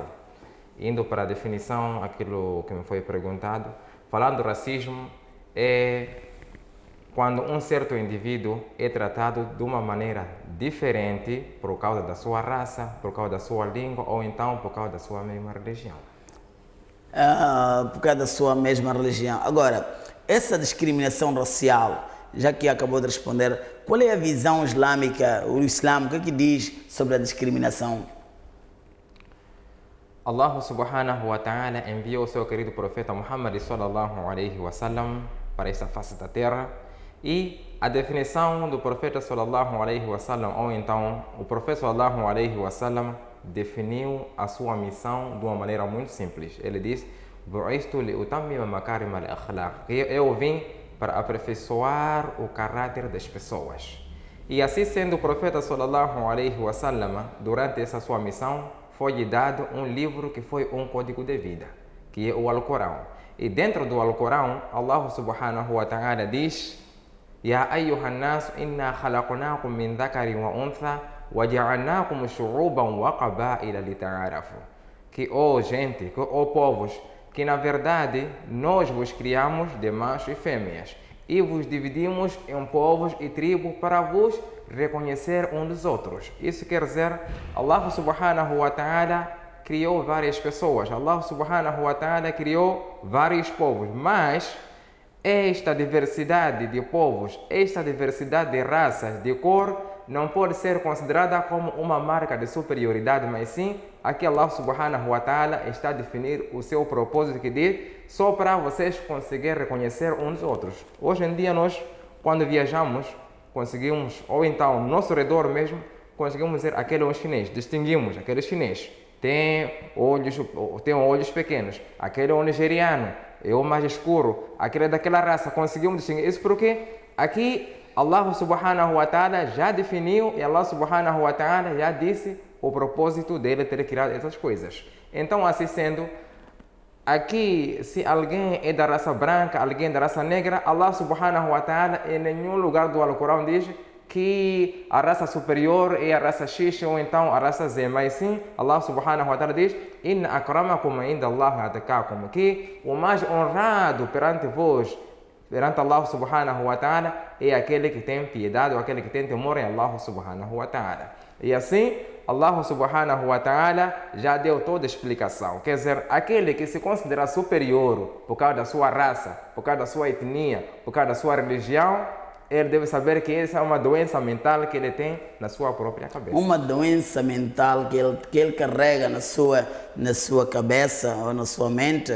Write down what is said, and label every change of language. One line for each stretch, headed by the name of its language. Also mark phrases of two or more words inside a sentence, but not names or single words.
Portuguese: Indo para a definição, aquilo que me foi perguntado, falando do racismo é quando um certo indivíduo é tratado de uma maneira diferente por causa da sua raça, por causa da sua língua ou então por causa da sua mesma religião. Por causa da sua mesma religião. Agora, essa discriminação racial, já que acabou de responder, qual é a visão islâmica, o Islã, o que é que diz sobre a discriminação?
Arabic: الله سبحانه وتعالى
Portuguese: enviou o seu querido profeta Muhammad
Arabic: صلى الله عليه وسلم
Portuguese: para esta face da terra e a definição do profeta
Arabic: صلى الله عليه وسلم,
Portuguese: ou então o profeta
Arabic: صلى الله عليه وسلم
Portuguese: definiu a sua missão de uma maneira muito simples. Ele diz:
Arabic: "بعثت لأتمم مكارم الأخلاق",
Portuguese: eu vim para aperfeiçoar o caráter das pessoas. E assim sendo, o profeta
Arabic: صلى الله عليه وسلم,
Portuguese: durante essa sua missão, foi-lhe dado um livro que foi um código de vida, que é o Alcorão. E dentro do Alcorão,
Arabic: الله سبحانه وتعالى diz: "يا أيها الناس إنا خلقناكم من ذكر وأنثى وجعلناكم شعوبا وقبائل لتعارفوا",
Portuguese: que, ó gente, ó povos, que na verdade nós vos criamos de machos e fêmeas e vos dividimos em povos e tribos para vos reconhecer uns dos outros. Isso quer dizer,
Arabic: الله سبحانه وتعالى
Portuguese: criou várias pessoas,
Arabic: الله سبحانه وتعالى
Portuguese: criou vários povos, mas esta diversidade de povos, esta diversidade de raças, de cor, não pode ser considerada como uma marca de superioridade, mas sim, aqui
Arabic: الله سبحانه وتعالى
Portuguese: está a definir o seu propósito, que diz, só para vocês conseguirem reconhecer uns dos outros. Hoje em dia nós, quando viajamos, conseguimos, ou então no nosso redor mesmo, conseguimos dizer aquele é um chinês, distinguimos aquele chinês, tem olhos pequenos, aquele é um nigeriano, é o mais escuro, aquele é daquela raça, conseguimos distinguir. Isso porque aqui
Arabic: الله سبحانه وتعالى
Portuguese: já definiu e
Arabic: الله سبحانه وتعالى
Portuguese: já disse o propósito dele ter criado essas coisas. Então, assim sendo, aqui se alguém é da raça branca, alguém é da raça negra,
Arabic: الله سبحانه وتعالى
Portuguese: em nenhum lugar do Alcorão diz que a raça superior é a raça X ou então a raça Z, mas sim
Arabic: الله سبحانه وتعالى
Portuguese: diz:
Arabic: "إن أكرمكم عند الله أتقاكم",
Portuguese: que o mais honrado perante vós, perante
Arabic: الله سبحانه وتعالى,
Portuguese: é aquele que tem piedade ou aquele que tem temor em
Arabic: الله سبحانه وتعالى.
Portuguese: E assim,
Arabic: الله سبحانه وتعالى
Portuguese: já deu toda a explicação. Quer dizer, aquele que se considera superior por causa da sua raça, por causa da sua etnia, por causa da sua religião, ele deve saber que essa é uma doença mental que ele tem na sua própria cabeça. Uma doença mental que ele carrega na sua cabeça ou na sua mente.